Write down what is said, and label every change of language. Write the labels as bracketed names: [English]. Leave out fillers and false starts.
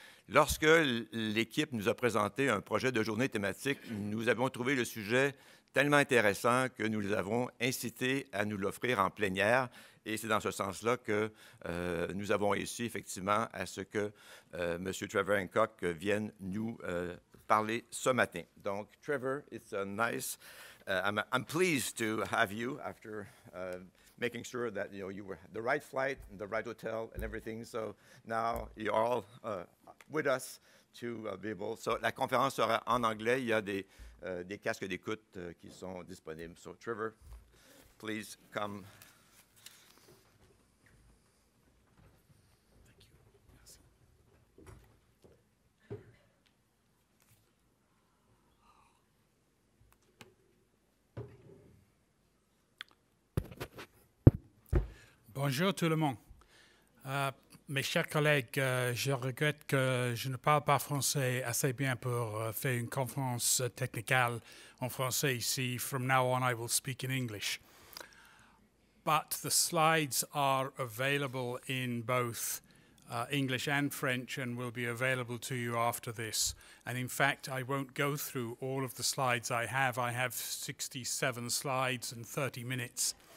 [French] Lorsque l'équipe nous a présenté un projet de journée thématique, nous avons trouvé le sujet tellement intéressant que nous les avons incités à nous l'offrir en plénière. Et c'est dans ce sens-là que nous avons réussi effectivement à ce que M. Trevor Hancock vienne nous parler ce matin. [English] Donc, Trevor, it's a nice... I'm pleased to have you after making sure that you were the right flight, and the right hotel, and everything. So now you're all with us to be able. [French] So la conférence sera en anglais. Il y a des casques d'écoute qui sont disponibles. [English] So Trevor, please come. [French] Bonjour tout le monde. Mes chers collègues, je regrette que je ne parle pas français assez bien pour faire une conférence technicale en français ici. [English] From now on, I will speak in English. But the slides are available in both English and French and will be available to you after this. And in fact, I won't go through all of the slides I have. I have 67 slides and 30 minutes.